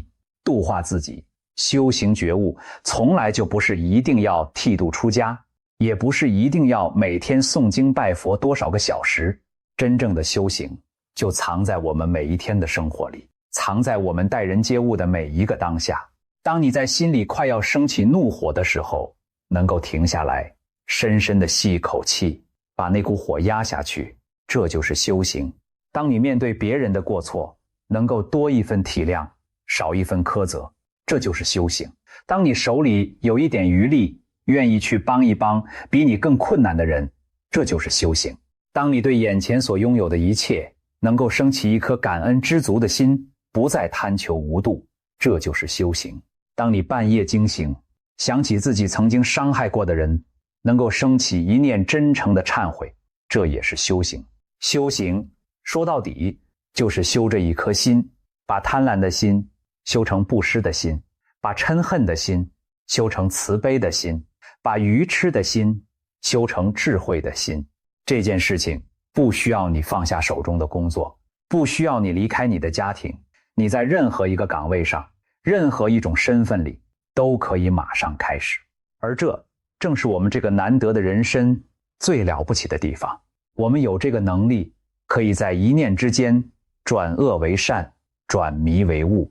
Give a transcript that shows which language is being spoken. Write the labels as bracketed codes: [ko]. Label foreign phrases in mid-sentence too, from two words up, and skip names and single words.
[zh] 度化自己，修行覺悟，從來就不是一定要剃度出家，也不是一定要每天誦經拜佛多少個小時。真正的修行， 就藏在我們每一天的生活裡，藏在我們待人接物的每一個當下。當你在心裡快要升起怒火的時候，能夠停下來，深深地吸一口氣，把那股火壓下去，這就是修行。當你面對別人的過錯，能夠多一分體諒，少一分苛責，這就是修行。當你手裡有一點餘力，願意去幫一幫比你更困難的人，這就是修行。當你對眼前所擁有的一切能夠升起一顆感恩知足的心，不再貪求無度，這就是修行。當你半夜驚醒，想起自己曾經傷害過的人，能夠升起一念真誠的懺悔，這也是修行。修行說到底就是修這一顆心，把貪婪的心修成布施的心，把嗔恨的心修成慈悲的心，把愚痴的心修成智慧的心。這件事情不需要你放下手中的工作，不需要你離開你的家庭，你在任何一個崗位上，任何一種身份裡都可以馬上開始。而這正是我們這個難得的人生最了不起的地方。我們有這個能力，可以在一念之間轉惡為善，轉迷為悟。